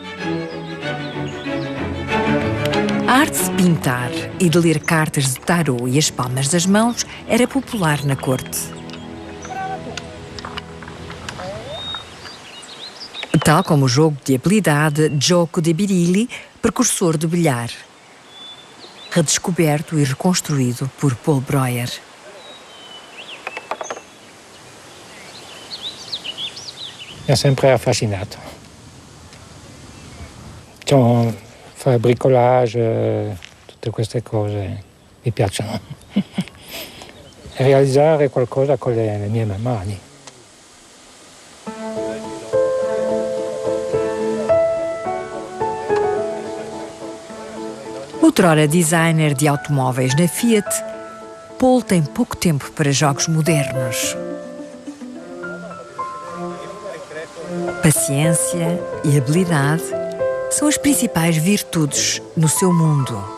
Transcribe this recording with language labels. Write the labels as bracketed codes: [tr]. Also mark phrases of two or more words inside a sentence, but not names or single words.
[pt] A arte de pintar e de ler cartas de tarô e as palmas das mãos era popular na corte. Tal como o jogo de habilidade Gioco de Birilli, precursor do bilhar. Redescoberto e reconstruído por Paul Breuer. [it] Mi ha sempre affascinato. Cioè, fare bricolage, tutte queste cose mi piacciono. E realizzare qualcosa con le mie mani. [pt] Outrora designer de automóveis na Fiat, Paul tem pouco tempo para jogos modernos. Paciência e habilidade são as principais virtudes no seu mundo.